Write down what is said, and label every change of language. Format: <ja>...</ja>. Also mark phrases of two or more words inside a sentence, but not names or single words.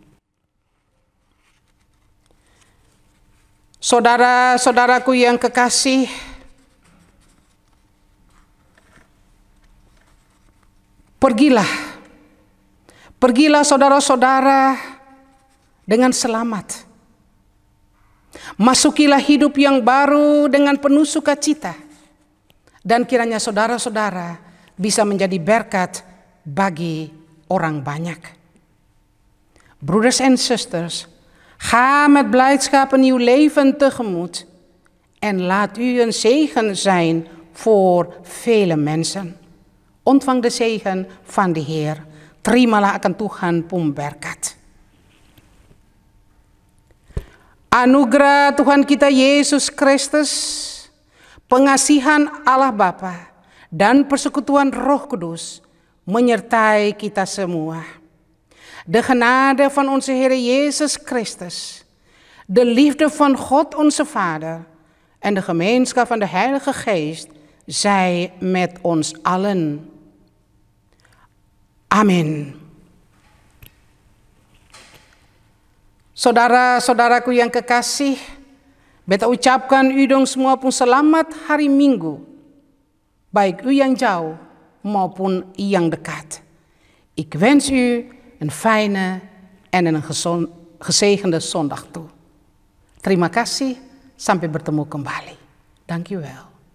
<id>Saudara-saudaraku yang kekasih, pergilah saudara-saudara dengan selamat. Masukilah hidup yang baru dengan penuh sukacita. Dan kiranya saudara-saudara bisa menjadi berkat bagi orang banyak.</id> <nl>Broeders en zusters, ga met blijdschap een nieuw leven tegemoet. En laat u een zegen zijn voor vele mensen. Ontvang de zegen van de Heer.</nl> <id>Terimalah akan Tuhan pemberkat. Anugerah Tuhan kita Yesus Kristus, pengasihan Allah Bapa, dan persekutuan Roh Kudus menyertai kita semua.</id> <nl>De genade van onze Heer Jezus Christus, de liefde van God onze Vader en de gemeenschap van de Heilige Geest zij met ons allen.</nl> <id>Amin. Saudara-saudaraku yang kekasih, beta ucapkan u dong semua pun selamat hari Minggu, baik u yang jauh maupun yang dekat.</id> <nl>Ik wens u een fijne en een gezegende zondag toe.</nl> <id>Terima kasih, sampai bertemu kembali.</id> <nl>Dank u wel.</nl>